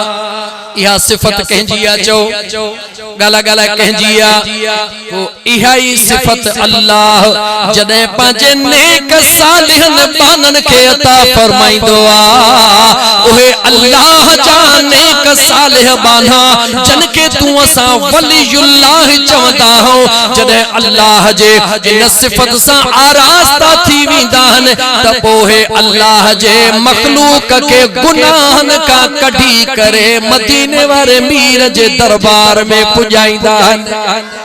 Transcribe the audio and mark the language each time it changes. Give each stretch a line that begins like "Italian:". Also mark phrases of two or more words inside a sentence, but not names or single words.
Sindhi: इहा सिफत कंहिंजी आहे चओ गाला गाला कंहिंजी आहे इहा ई सिफत अल्लाह जॾहिं पंहिंजे नेक सालिहन बानन खे अता फरमाईंदो आहे। उहे अल्लाह जा नेक सालिह बाना जन के तू असां वलियुल्लाह चवंदा हो जॾहिं अल्लाह जे इन सिफत सां आरास्ता थी वेंदा आहिनि त पोइ अल्लाह जे मखलूक खे गुनाहनि खां कढी करे मदीने वारे मीर जे दरबार में पुॼाईंदा आहिनि।